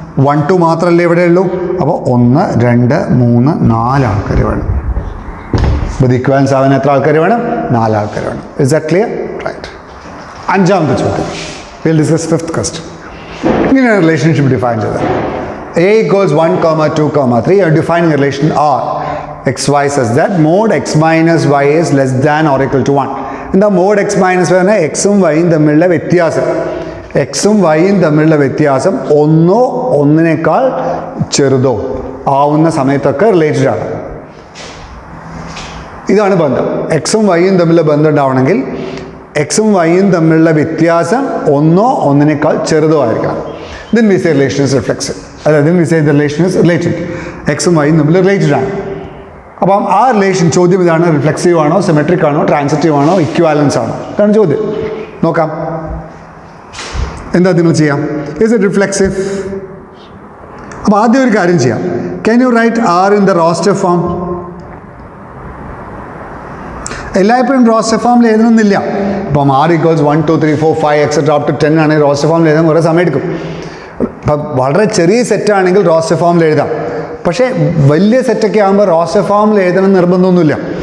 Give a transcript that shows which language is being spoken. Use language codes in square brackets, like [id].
[ml] 1 2 മാത്രമല്ലേ ഇവിടെ ഉള്ളൂ. അപ്പോൾ 1 2 3 4 ആൾക്കാർ വേണം. അപ്പോൾ ഇക്വാലൻസ് ആവാൻ എത്ര ആൾക്കാർ വേണം? 4 ആൾക്കാർ വേണം. [en] Is that clear? [ml] റൈറ്റ്. അഞ്ചാമത്തെ ചോദ്യം. [en] Will discuss fifth question. [ml] ഇങ്ങനെയാണ് റിലേഷൻഷിപ്പ് ഡിഫൈൻ ചെയ്തത്. [en] A = 1, 2, 3. You are defining a relation R xy such that mod x minus y is less than or equal to 1. [ml] എന്താ mod x minus y? എക്സും വൈയും തമ്മിലുള്ള വ്യത്യാസം. എക്സും വൈയും തമ്മിലുള്ള വ്യത്യാസം ഒന്നോ ഒന്നിനേക്കാൾ ചെറുതോ ആവുന്ന സമയത്തൊക്കെ റിലേറ്റഡ് ആണ്. ഇതാണ് ബന്ധം. എക്സും വൈയും തമ്മിലുള്ള ബന്ധം ഉണ്ടാവണമെങ്കിൽ എക്സും വൈയും തമ്മിലുള്ള വ്യത്യാസം ഒന്നോ ഒന്നിനേക്കാൾ ചെറുതോ ആയിരിക്കണം. [en] Then we say relation is reflexive. Then we say the relation is related. [ml] എക്സും വൈയും തമ്മിൽ റിലേറ്റഡ് ആണ്. അപ്പം ആ റിലേഷൻ ചോദ്യം ഇതാണ്: റിഫ്ലെക്സീവ് ആണോ, സിമെട്രിക് ആണോ, ട്രാൻസിറ്റീവ് ആണോ, ഇക്വാലൻസ് ആണോ? ഇതാണ് ചോദ്യം. നോക്കാം എന്താ നിങ്ങൾ ചെയ്യാം. [en] Is it reflexive? [ml] അപ്പോൾ ആദ്യം ഒരു കാര്യം ചെയ്യാം. [en] Can you write R in the roster form? [ml] എല്ലായ്പ്പോഴും റോസ്റ്റർ ഫോമിൽ എഴുതണമെന്നില്ല. ഇപ്പം R = 1 2 3 4 5 etc. up to 10 ആണെങ്കിൽ റോസ്റ്റർ ഫോമിൽ എഴുതാൻ കുറേ സമയം എടുക്കും. ഇപ്പം വളരെ ചെറിയ സെറ്റാണെങ്കിൽ റോസ്റ്റർ ഫോമിൽ എഴുതാം. പക്ഷേ വലിയ സെറ്റൊക്കെ ആകുമ്പോൾ റോസ്റ്റർ ഫോമിൽ എഴുതണം നിർബന്ധമൊന്നുമില്ല.